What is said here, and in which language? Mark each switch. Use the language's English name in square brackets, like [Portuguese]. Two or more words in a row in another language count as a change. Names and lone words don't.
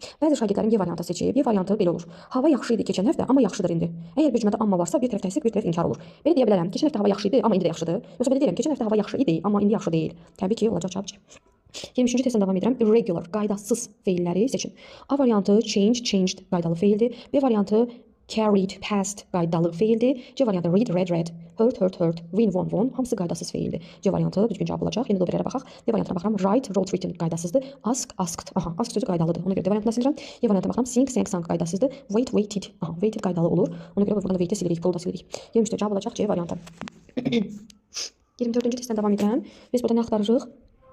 [Azerbaijani] Bəzi şagirdlərim B variantı seçib. B variantı belə olur. Hava yaxşı idi keçən həftə, amma yaxşıdır indi. Əgər bir cümlədə amma varsa bir tərəf təsdiq, bir tərəf inkar olur. Belə deyə bilərəm. Keçən həftə hava yaxşı idi, amma indi də yaxşıdır. Yoxsa belə deyirəm, keçən həftə hava yaxşı idi, amma indi yaxşı deyil. Təbii ki, olacaq cavab C. 23-cü testdən davam edirəm. Irregular, qaydasız feilləri seçin. A variantı [English] change, changed [Azerbaijani] qaydalı feildir. B variantı [English] carried, past [Azerbaijani] qaydalı feildir. C variantı [English] read, read, hurt, win, won, [Azerbaijani] hamısı qaydasız feildir. C variantı düzgün cavab olacaq. İndi dobirlərə baxaq. D variantına baxıram. [English] Write, wrote, written qaydasızdır. Ask, asked. Ask [Azerbaijani] sözü qaydalıdır. Ona görə D variantına silirəm. E variantına baxıram. [English] Sing, sang [Azerbaijani] qaydasızdır. [English] Wait, waited. Waited [Azerbaijani] qaydalı olur. Ona görə buradan da wait-i silirik, pulu da silirik. 23-də cavab olacaq C variantı. 24-cü testdən davam edirəm. Biz burada nə axtarırıq?